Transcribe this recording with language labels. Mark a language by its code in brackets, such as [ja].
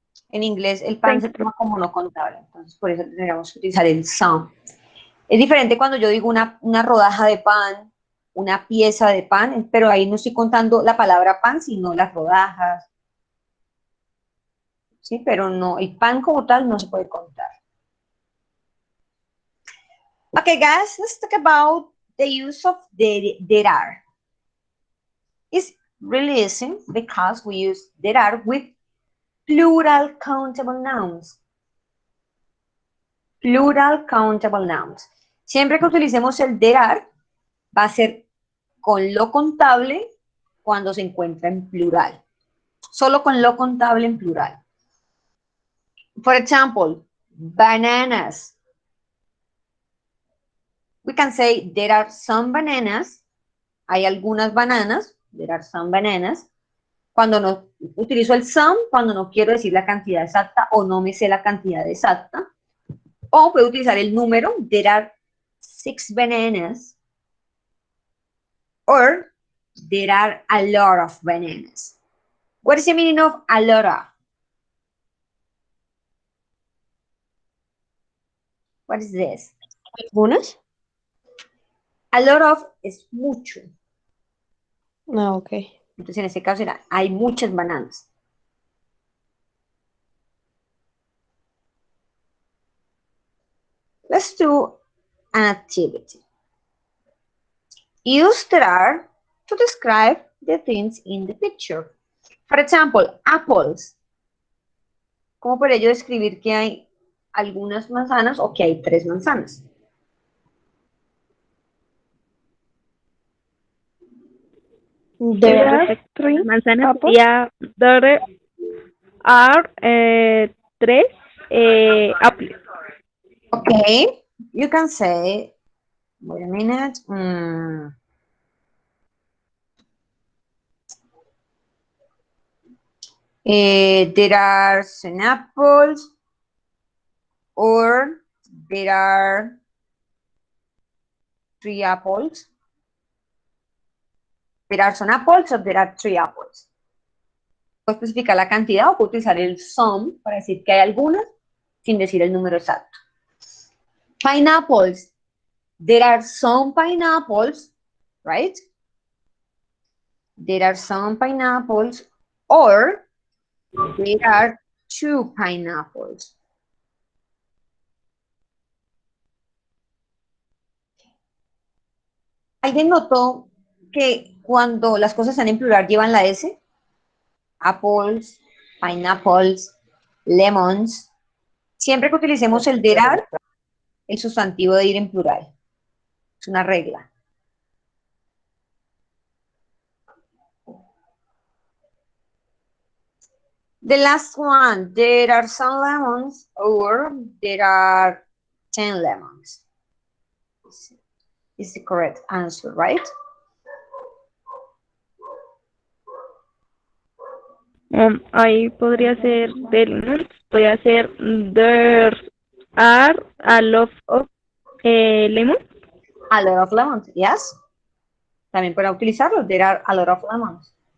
[es] En inglés el pan se toma como no contable. Entonces, por eso tendríamos que utilizar el some. Es diferente cuando yo digo una rodaja de pan, una pieza de pan, pero ahí no estoy contando la palabra pan, sino las rodajas. Sí, pero no, el pan como tal no se puede contar. [en] Okay, guys, let's talk about the use of there are. It's really easy because we use there are with plural countable nouns. Plural countable nouns. [es] Siempre que utilicemos el there are, va a ser con lo contable cuando se encuentra en plural. Solo con lo contable en plural. [en] For example, bananas. We can say there are some bananas. [es] Hay algunas bananas. [en] There are some bananas. [es] Cuando no utilizo el some, cuando no quiero decir la cantidad exacta o no me sé la cantidad exacta. O puedo utilizar el número. [en] There are 6 bananas. Or there are a lot of bananas. What is the meaning of a lot of? What is this? [es] ¿Algunas? A lot of es mucho. No, ok. Entonces en este caso será, hay muchas bananas. [en] Let's do an activity. Use there are to describe the things in the picture. For example, apples. [es] ¿Cómo por ello describir que hay algunas manzanas o que hay 3 manzanas? [en] There are three [es] Manzanas [en] apples. [es] sería [en] there are 3 apples. Okay, you can say, wait a minute. There are some apples, or there are 3 apples. There are some apples, or there are 3 apples. [es] Puedo especificar la cantidad o puedo utilizar el some para decir que hay algunas sin decir el número exacto. [en] Pineapples. There are some pineapples, right? There are some pineapples, or there are 2 pineapples. [es] ¿Alguien notó que cuando las cosas están en plural llevan la S? [en] Apples, pineapples, lemons. [es] Siempre que utilicemos el there are, el sustantivo debe ir en plural. Es una regla. [en] The last one, there are some lemons, or there are 10 lemons. Is the correct answer, right? [es] Ahí podría ser podría ser [en] there are a lot of lemons. A lot of lemons, yes. [es] También para utilizarlo, [en] there are a lot of lemons.